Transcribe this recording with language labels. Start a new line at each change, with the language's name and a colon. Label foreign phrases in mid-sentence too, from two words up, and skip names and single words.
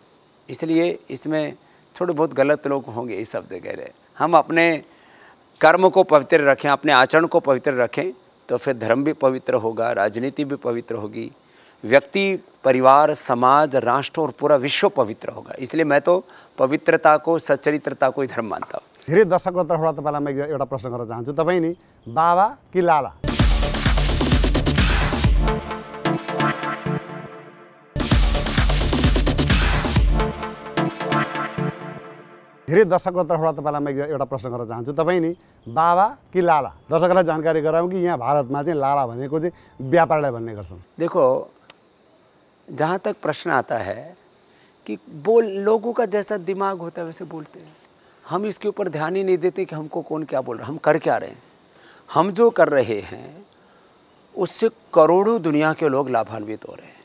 Hindi: इसलिए इसमें थोड़े बहुत गलत लोग होंगे इस सब जगह। हम अपने कर्म को पवित्र रखें, अपने आचरण को पवित्र रखें, तो फिर धर्म भी पवित्र होगा, राजनीति भी पवित्र होगी, व्यक्ति, परिवार, समाज, राष्ट्र और पूरा विश्व पवित्र होगा। इसलिए मैं तो पवित्रता को, सच्चरित्रता को ही धर्म मानता हूँ।
Nepali: धेरै दर्शकको तर्फबाट तपाईँलाई म एउटा प्रश्न गर्न चाहन्छु। तपाईँ नि बाबा कि लाला? धेरै दर्शकको तर्फबाट तपाईँलाई म एउटा प्रश्न गर्न चाहन्छु। तपाईँ नि बाबा कि लाला? दर्शकलाई जानकारी गराउँ कि यहाँ भारतमा चाहिँ लाला भनेको चाहिँ व्यापारलाई भन्ने गर्छन्।
Hindi: देखो, जहाँ तक प्रश्न आता है कि लोगों का जैसा दिमाग होता है वैसे बोलते हैं। हम इसके ऊपर ध्यान ही नहीं देते कि हमको कौन क्या बोल रहा है, हम कर क्या रहे हैं। हम जो कर रहे हैं उससे करोड़ों दुनिया के लोग लाभान्वित हो रहे हैं।